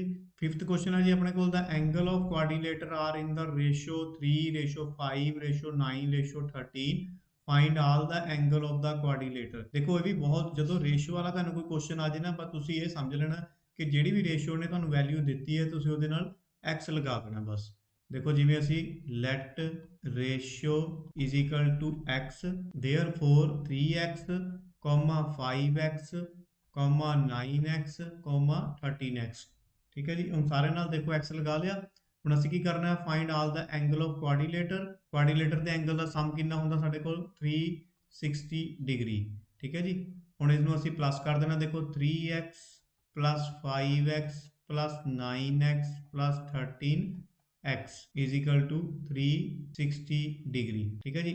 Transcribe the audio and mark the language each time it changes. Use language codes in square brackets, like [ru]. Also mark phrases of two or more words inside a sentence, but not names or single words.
[en] 5th [pa] ਕੁਐਸਚਨ ਹੈ ਜੀ ਆਪਣੇ ਕੋਲ, [en] the angle of quadrilateral are in the ratio 3:5:9:13। find all the angle of the quadrilateral. [pa] ਦੇਖੋ ਇਹ ਵੀ ਬਹੁਤ, ਜਦੋਂ ਰੇਸ਼ੋ ਵਾਲਾ ਤੁਹਾਨੂੰ ਕੋਈ ਕੁਐਸਚਨ ਆ ਜੇ ਨਾ, ਬਸ ਤੁਸੀਂ ਇਹ ਸਮਝ ਲੈਣਾ ਕਿ ਜਿਹੜੀ ਵੀ ਰੇਸ਼ੋ ਨੇ ਤੁਹਾਨੂੰ ਵੈਲਿਊ ਦਿੱਤੀ ਹੈ ਤੁਸੀਂ ਉਹਦੇ ਨਾਲ x ਲਗਾ ਦੇਣਾ ਬਸ। ਦੇਖੋ ਜਿਵੇਂ ਅਸੀਂ [en] let ratio is equal to x, therefore 3x, 5x, 9x, 13x, [pa] ਠੀਕ ਹੈ ਜੀ। ਹੁਣ ਸਾਰੇ ਨਾਲ ਦੇਖੋ x ਲਗਾ ਲਿਆ। ਹੁਣ ਅਸੀਂ ਕੀ ਕਰਨਾ ਹੈ, [en] find all the angle of quadrilateral। [pa] ਕੁਆਡਰੀਲੇਟਰ ਦੇ ਐਂਗਲ ਦਾ ਸਮ ਕਿੰਨਾ ਹੁੰਦਾ ਸਾਡੇ ਕੋਲ 360 ਡਿਗਰੀ, ਠੀਕ ਹੈ ਜੀ। ਹੁਣ ਇਸ ਨੂੰ ਅਸੀਂ ਪਲੱਸ ਕਰ ਦੇਣਾ, ਦੇਖੋ 3x + 5x + 9x + 13x = 360 ਡਿਗਰੀ, ਠੀਕ ਹੈ ਜੀ।